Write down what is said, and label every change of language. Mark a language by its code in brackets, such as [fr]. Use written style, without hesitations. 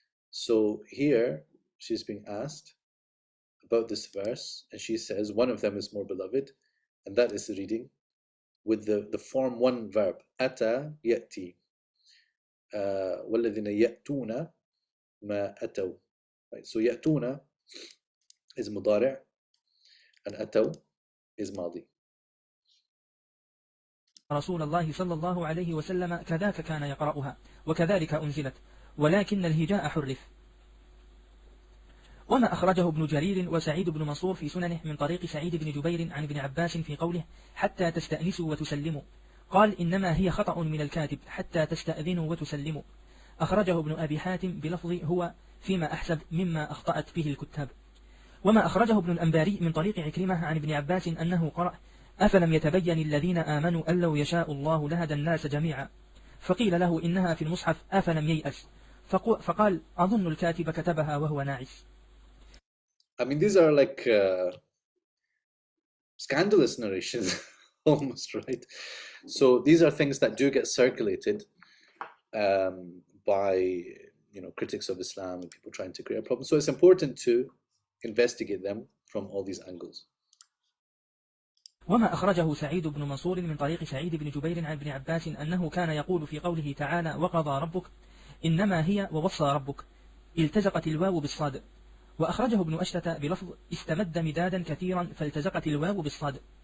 [en] So here she's being asked about this verse, and she says one of them is more beloved, and that is the reading with the form one verb, ata ya'ti. [ar] وَالَّذِينَ يَأْتُونَ مَا أَتَوْا. [en] Right? So يَأْتُونَ is مضارع, and أتوا is ماضي. [ar] رسول الله صلى الله عليه وسلم كذاك كان يقرأها وكذلك أنزلت ولكن الهجاء حرف. وما أخرجه ابن جرير وسعيد بن منصور في سننه من طريق سعيد بن جبير عن ابن عباس في قوله حتى تستأنسوا وتسلموا، قال إنما هي خطأ من الكاتب حتى تستأذنوا وتسلموا. أخرجه ابن أبي حاتم بلفظ هو فيما أحسب مما أخطأت به الكتاب. وما أخرجه ابن الأنباري من طريق عكرمة عن ابن عباس أنه قرأ أفلم يتبين الذين آمنوا أن لو يشاء الله لهدى الناس جميعا، فقيل له إنها في المصحف أفلم ييأس، فقال أظن الكاتب كتبها وهو ناعس. [en] I mean, these are like scandalous narrations almost, right? So these are things that do get circulated by critics of Islam and people trying to create a problem. So it's important to investigate them from all these angles. [ar] وما أخرجه سعيد بن منصور من طريق سعيد بن جبير عن ابن عباس أنه كان يقول في قوله تعالى وقضى ربك إنما هي ووصى ربك التزقت الواو بالصاد. وأخرجه ابن أشتة بلفظ استمد مدادا كثيرا فالتزقت الواو بالصاد.